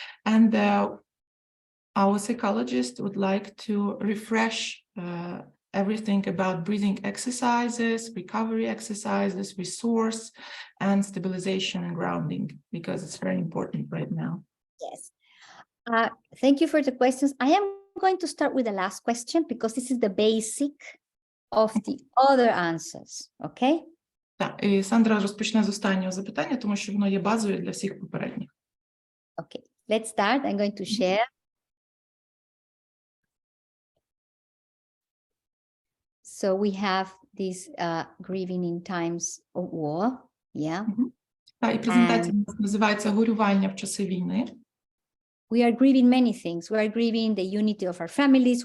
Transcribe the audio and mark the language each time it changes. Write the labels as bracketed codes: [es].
[en] And our psychologist would like to refresh everything about breathing exercises, recovery exercises, resource, and stabilization and grounding, because it's very important right now. Yes. Thank you for the questions. I am going to start with the last question because this is the basic of the other answers, okay? [uk] Так, і Сандра розпочне з останнього запитання, тому що воно є базовою для всіх попередніх. [en] Okay, let's start. I'm going to share. So we have this grieving in times of war, yeah? [uk] Так, і презентація називається «Горювання в часи війни». [en] We are grieving many things. We are grieving the unity of our families.